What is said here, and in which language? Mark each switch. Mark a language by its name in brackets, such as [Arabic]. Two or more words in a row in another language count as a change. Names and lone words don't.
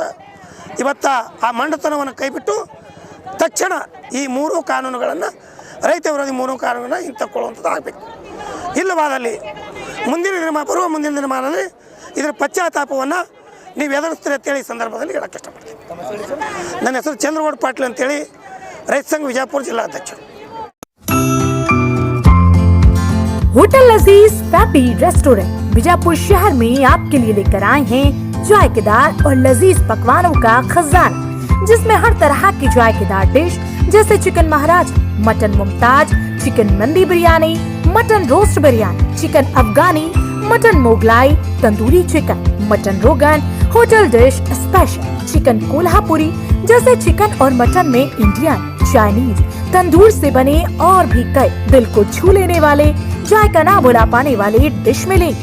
[Kannada] ಇವತ್ತು ಆ ಮಂಡತನವನ್ನು ಕೈಬಿಟ್ಟು ತಕ್ಷಣ ಈ 3 ಕಾನೂನುಗಳನ್ನು, ರೈತ ವಿರೋಧಿ 3 ಕಾನೂನನ್ನು ಹಿಂತಕ್ಕೊಳ್ಳುವಂಥದ್ದು ಆಗಬೇಕು. ಇಲ್ಲವಾದಲ್ಲಿ ಬರುವ ಮುಂದಿನ ದಿನಮಾನದಲ್ಲಿ ಇದರ ಪಶ್ಚಾತ್ತಾಪವನ್ನು ನೀವು ಎದುರಿಸ್ತೀರಿ ಅಂತೇಳಿ ಈ ಸಂದರ್ಭದಲ್ಲಿ ಹೇಳಕ್ಕೆ ಇಷ್ಟಪಡ್ತೀನಿ. ನನ್ನ ಹೆಸರು ಚಂದ್ರಗೌಡ ಪಾಟೀಲ್ ಅಂತೇಳಿ, ರೈತ ಸಂಘ ವಿಜಯಪುರ ಜಿಲ್ಲಾಧ್ಯಕ್ಷರು. [Hindi] होटल लजीज फैमिली रेस्टोरेंट बीजापुर शहर में आपके लिए लेकर आए हैं जायकेदार और लजीज पकवानों का खजाना, जिसमें हर तरह की जायकेदार डिश जैसे चिकन महाराज, मटन मुमताज, चिकन मंदी बिरयानी, मटन रोस्ट बिरयानी, चिकन अफगानी, मटन मोगलाई, तंदूरी चिकन, मटन रोगन, होटल डिश स्पेशल, चिकन कोल्हापुरी जैसे चिकन और मटन में इंडियन, चाइनीज, तंदूर से बने और भी कई दिल को छू लेने वाले, जायका ना बुला पाने वाले डिश मिलेंगे।